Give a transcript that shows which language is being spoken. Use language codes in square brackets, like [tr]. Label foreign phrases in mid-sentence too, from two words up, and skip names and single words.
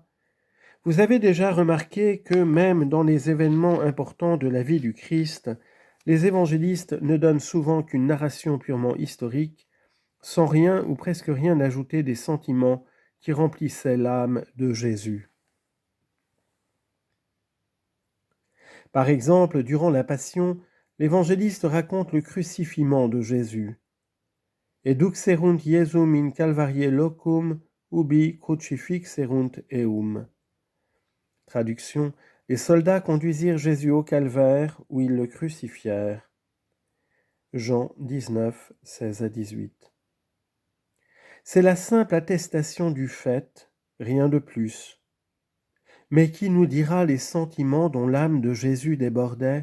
[fr] Vous avez déjà remarqué que même dans les événements importants de la vie du Christ, les évangélistes ne donnent souvent qu'une narration purement historique, sans rien ou presque rien ajouter des sentiments qui remplissaient l'âme de Jésus. Par exemple, durant la Passion, l'évangéliste raconte le crucifiement de Jésus. [la] Eduxerunt Iesum in calvarie locum, ubi crucifixerunt eum. [fr] Traduction: les soldats conduisirent Jésus au calvaire, où ils le crucifièrent. Jean 19, 16 à 18. C'est la simple attestation du fait, rien de plus. Mais qui nous dira les sentiments dont l'âme de Jésus débordait ?